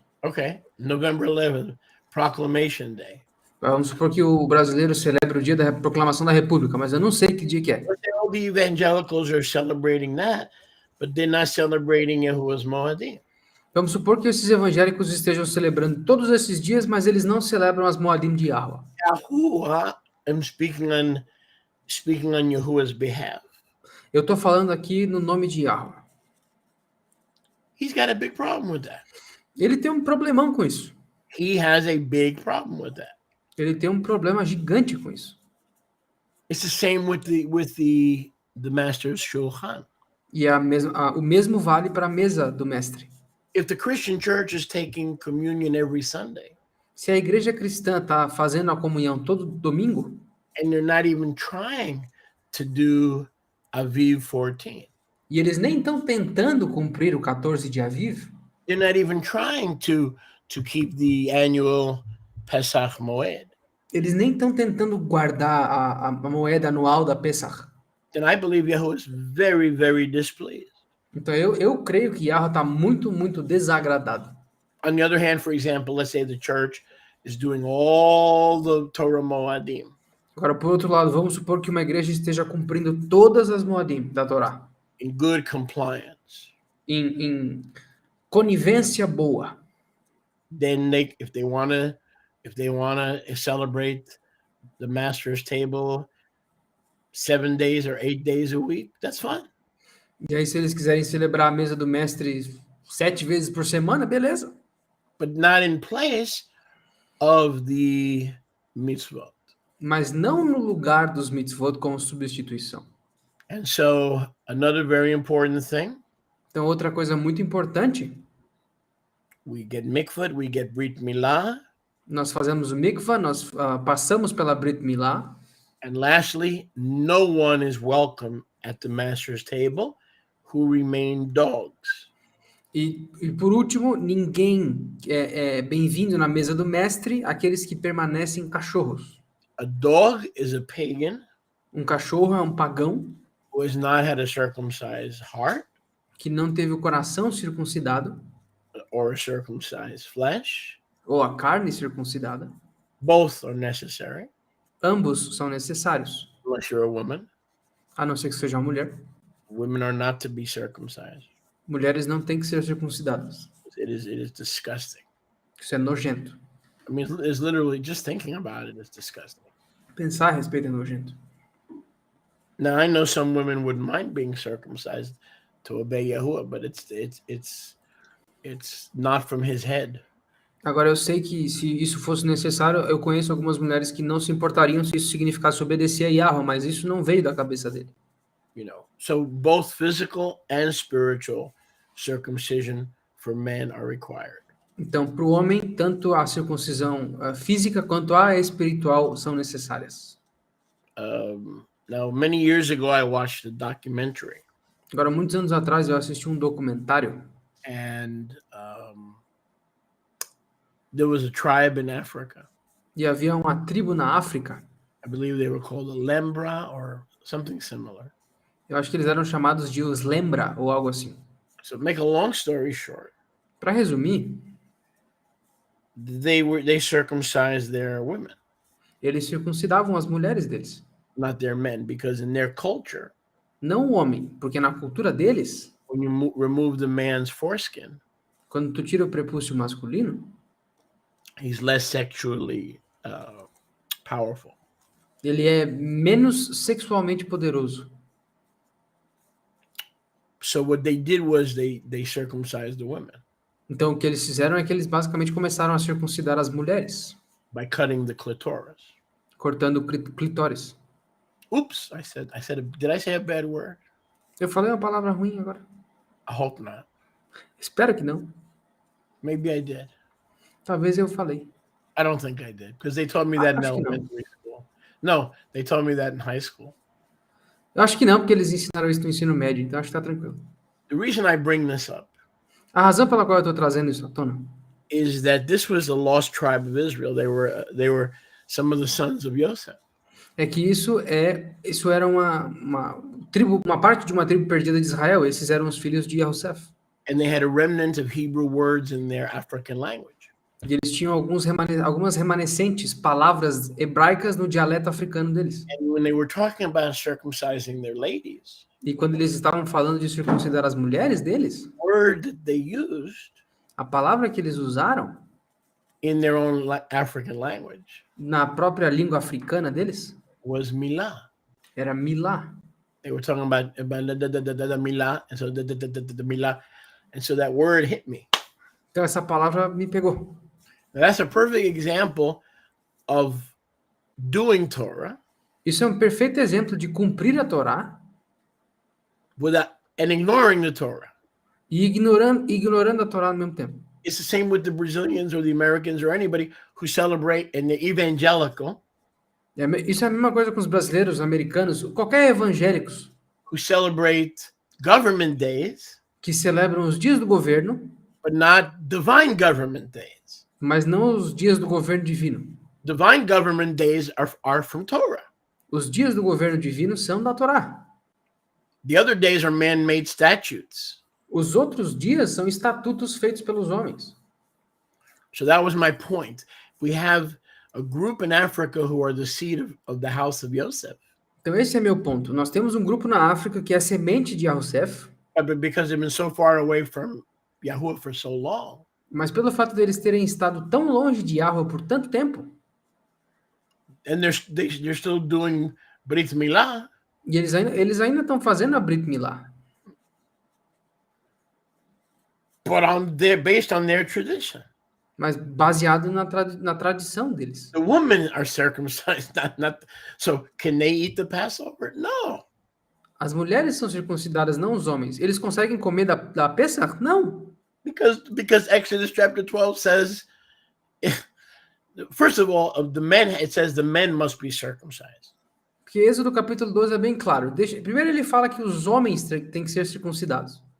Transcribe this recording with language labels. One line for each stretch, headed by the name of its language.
English: Okay, November 11th, Proclamation Day.
Portuguese: Vamos supor que o brasileiro celebra o dia da proclamação da República, mas eu não sei que dia que é.
English: All the evangelicals are celebrating that, but they're not celebrating Yahuwah's Moadim.
Portuguese: Vamos supor que esses evangélicos estejam celebrando todos esses dias, mas eles não celebram as Moadim de Yahweh.
English: Yahuwah, I'm speaking on Yahuwah's behalf.
Portuguese: Eu estou falando aqui no nome de Yahweh.
English: He's got a big problem with that.
Portuguese: Ele tem um problemão com isso.
English: He has a big problem with that.
Portuguese: Ele tem um problema gigante com isso.
English: It's the same with the master's shulchan.
Portuguese: E o mesmo vale para a mesa do mestre.
English: If the Christian church is taking communion every Sunday,
Portuguese: se a igreja cristã está fazendo a comunhão todo domingo,
English: and they're not even trying to do Aviv 14,
Portuguese: e eles nem estão tentando cumprir o 14 de Aviv,
English: they're not even trying to keep the annual Pesach Moed,
Portuguese: eles nem estão tentando guardar a moeda anual da Pesach,
English: then I believe Yahuwah is very, very displeased.
Portuguese: Então eu creio que Yahweh está muito, muito desagradado.
English: On the other hand, for example, let's say the church is doing all the Torah Moadim.
Portuguese: Agora, por outro lado, vamos supor que uma igreja esteja cumprindo todas as Moadim da Torá.
English: In good compliance.
Portuguese: Em conivência boa.
English: Then if they wanna celebrate the master's table 7 days or 8 days a week, that's fine.
Portuguese: E aí, se eles quiserem celebrar a mesa do mestre 7 vezes por semana, beleza.
English: But not in place of the mitzvot.
Portuguese: Mas não no lugar dos mitzvot como substituição.
English: And so, another very important thing.
Portuguese: Então, outra coisa muito importante.
English: We get mikvah, we get brit milah.
Portuguese: Nós fazemos o mikvah, nós passamos pela brit milah.
English: And lastly, no one is welcome at the master's table who remain dogs.
Portuguese: E por último, ninguém é bem-vindo na mesa do mestre, aqueles que permanecem cachorros.
English: A dog is a pagan.
Portuguese: Um cachorro é um pagão.
English: Who has not had a circumcised heart.
Portuguese: que não teve o coração circuncidado,
English: or circumcised flesh.
Portuguese: ou a carne circuncidada.
English: Both are necessary,
Portuguese: Ambos são necessários,
English: unless you're a woman.
Portuguese: a não ser que seja uma mulher.
English: Women are not to be circumcised.
Portuguese: Mulheres não têm que ser circuncidadas.
English: It is disgusting.
Portuguese: Isso é nojento.
English: I mean, it's literally just thinking about it is disgusting.
Portuguese: Pensar a respeito é nojento.
English: Now I know some women wouldn't mind being circumcised to obey Yahuwah, but it's not from his head.
Portuguese: Agora, eu sei que se isso fosse necessário, eu conheço algumas mulheres que não se importariam se isso significasse obedecer a Yahweh, mas isso não veio da cabeça dele.
English: You know, so both physical and spiritual circumcision for men are required.
Portuguese: Então, para o homem, tanto a circuncisão física quanto a espiritual são necessárias.
English: Now, many years ago, I watched a documentary,
Portuguese: Agora, muitos anos atrás, eu assisti um documentário
English: and there was a tribe in Africa.
Portuguese: e havia uma tribo na África.
English: I believe they were called the Lembra or something similar.
Portuguese: Eu acho que eles eram chamados de os Lembra ou algo assim.
English: So, make a long story short,
Portuguese: Para resumir,
English: they circumcised their women,
Portuguese: eles circuncidavam as mulheres deles,
English: not their men, because in their culture,
Portuguese: não o homem, porque na cultura deles,
English: when you remove the man's foreskin,
Portuguese: quando tu tira o prepúcio masculino,
English: he's less sexually powerful.
Portuguese: ele é menos sexualmente poderoso.
English: So what they did was they circumcised the women
Portuguese: Então, o que eles fizeram é que eles basicamente começaram a circuncidar as mulheres,
English: by cutting the clitoris.
Portuguese: cortando o clitóris.
English: Oops, did I say a bad word?
Portuguese: Eu falei uma palavra ruim agora.
English: I hope not.
Portuguese: Espero que não.
English: Maybe I did.
Portuguese: Talvez eu falei.
English: I don't think I did, because they taught me that in
Portuguese: Acho que não.
English: elementary school. No, they taught me that in high school.
Portuguese: Eu acho que não, porque eles ensinaram isso no ensino médio, então acho que tá tranquilo.
English: The reason I bring this up
Portuguese: A razão pela qual eu estou trazendo isso à tona
English: is that this was the lost tribe of Israel. They were some of the sons of Joseph.
Portuguese: é que isso era uma tribo, uma parte de uma tribo perdida de Israel. Esses eram os filhos de Yosef.
English: And they had a remnant of Hebrew words in their African language.
Portuguese: E eles tinham algumas remanescentes palavras hebraicas no dialeto africano deles.
English: And when they were talking about circumcising their ladies,
Portuguese: E quando eles estavam falando de circuncidar as mulheres deles,
English: the word that they used
Portuguese: a palavra que eles usaram
English: in their own African language
Portuguese: na própria língua africana deles
English: was milah.
Portuguese: era milá.
English: They were talking about the milah, and so the milah, and so that word hit me.
Portuguese: Então essa palavra me pegou.
English: Now, that's a perfect example of doing Torah
Portuguese: Isso é um perfeito exemplo de cumprir a Torá
English: without and ignoring the Torah.
Portuguese: e ignorando a Torá ao mesmo tempo.
English: It's the same with the Brazilians or the Americans or anybody who celebrate in the evangelical,
Portuguese: Isso é a mesma coisa com os brasileiros, americanos, qualquer evangélicos
English: who celebrate government days,
Portuguese: que celebram os dias do governo,
English: but not divine government days.
Portuguese: mas não os dias do governo divino.
English: Divine government days are from Torah.
Portuguese: Os dias do governo divino são da Torá.
English: The other days are man-made statutes.
Portuguese: Os outros dias são estatutos feitos pelos homens.
English: So that was my point. We have a group in Africa who are the seed of the house of Joseph.
Portuguese: Então esse é meu ponto. Nós temos um grupo na África que é semente de Yosef,
English: But because they've been so far away from Yahuwah for so long,
Portuguese: mas pelo fato deles terem estado tão longe de Yahweh por tanto tempo,
English: and they're still doing Brit Milah,
Portuguese: e eles ainda estão fazendo a Brit Milá,
English: but based on their tradition.
Portuguese: mas baseado na tradição deles.
English: The women are circumcised, not. So can they eat the Passover? No.
Portuguese: As mulheres são circuncidadas, não os homens. Eles conseguem comer da Pesach? Não.
English: Because Exodus chapter 12 says, first of all, of the men, it says the men must be circumcised.
Portuguese: Porque Êxodo capítulo 12 é bem claro. Primeiro ele fala que os homens têm que ser circuncidados.